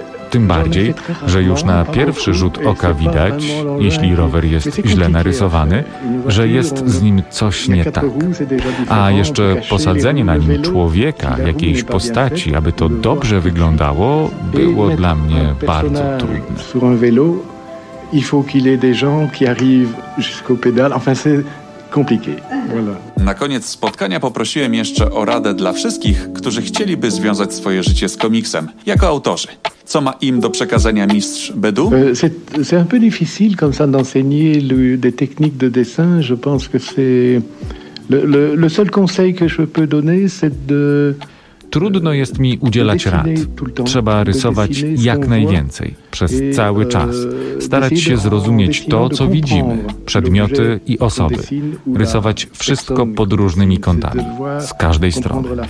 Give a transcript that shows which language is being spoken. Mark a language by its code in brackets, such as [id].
[pl] Tym bardziej, że już na pierwszy rzut oka widać, jeśli rower jest źle narysowany, że jest z nim coś nie tak. A jeszcze posadzenie na nim człowieka, jakiejś postaci, aby to dobrze wyglądało, było dla mnie bardzo trudne. [fr] Sur un vélo, il faut qu'il ait des gens qui arrivent jusqu'au pédale. Enfin, c'est compliqué. [pl] Na koniec spotkania poprosiłem jeszcze o radę dla wszystkich, którzy chcieliby związać swoje życie z komiksem, jako autorzy. Co ma im do przekazania mistrz Bedu? [fr] C'est un peu difficile comme ça d'enseigner des techniques de dessin. Je pense que c'est le seul conseil que je peux donner, c'est de [pl] trudno jest mi udzielać rad. Trzeba rysować jak najwięcej, przez cały czas. Starać się zrozumieć to, co widzimy, przedmioty i osoby. Rysować wszystko pod różnymi kątami, z każdej strony.